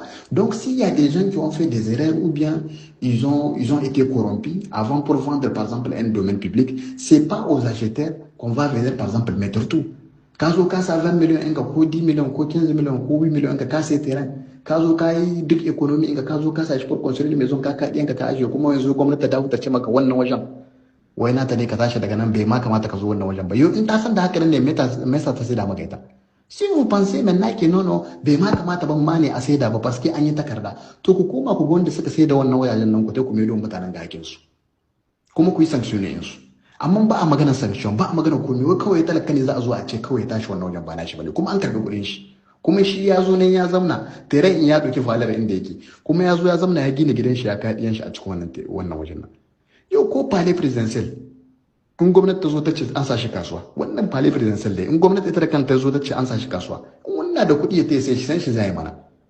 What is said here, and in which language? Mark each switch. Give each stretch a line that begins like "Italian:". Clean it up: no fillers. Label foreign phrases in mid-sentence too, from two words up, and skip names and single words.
French: Donc s'il y a des gens qui ont fait des erreurs ou bien ils ont été corrompus avant pour vendre, par exemple, un domaine public, ce n'est pas aux acheteurs qu'on va venir, par exemple, mettre tout. Quand on casse 20 millions, 10 millions, 15 millions, 8 millions, on casse ces terrains. Quand on casse l'économie, quand on casse pour construire une maison, quand on casse, comment on comment
Hausa: ta dawo ta ce maka wannan wajen wai na ta ne ka tashi daga nan bai ma kamata ka zo wannan wajen ba yo in ta san da haka ne me yasa ta saida maka ita.
French: Si vous pensez maintenant que non
Hausa: bai ma kamata ban ma ne a saida ba
French: parce que
Hausa: an yi takarda to ku koma ku ga wanda suka saida wannan wajajen nan ku ta ku maido mutanen ga hakin su kuma ku yi sanctioning su. Amma ba a magana sanction ba a magana komai wai kawai talaka ne za a zo a ce kawai tashi wannan wajen ba na shi bane kuma an karbi kuɗin shi kuma shi ya zo nan ya zamna tere in ya ɗauki falar inda yake kuma ya zo ya zamna ya gina gidan shi ya kai ɗiyan shi a cikin wannan wajen nan yau ko
French: palais presidential
Hausa: in gwamnati ta zo ta ce an sa shi kasuwa wannan
French: palais presidential
Hausa: dai in gwamnati ita da kanta ta zo ta ce an sa shi kasuwa in wannan da kuɗi ya ta sai shi san shi zai mana